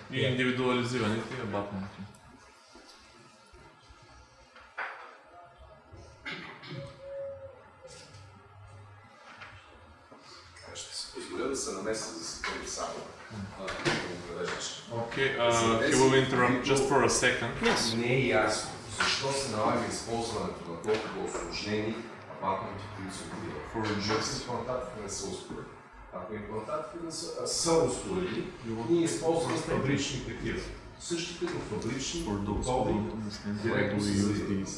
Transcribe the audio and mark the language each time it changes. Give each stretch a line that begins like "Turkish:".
Bulgarian: и индивидуализираните абатменти. Ще си позволя да се намеся за секунда само, да го превеждаш.
English: Okay, he will interrupt just for a second.
Bulgarian: Не е ясно защо се налага използването на толкова усложнени абатменти, които се отбиват. Защото имплантатите не са успорени. Ако имплантатите не са успорени, ние използваме фабрични такива. Същите като фабрични готови, директно се завиват.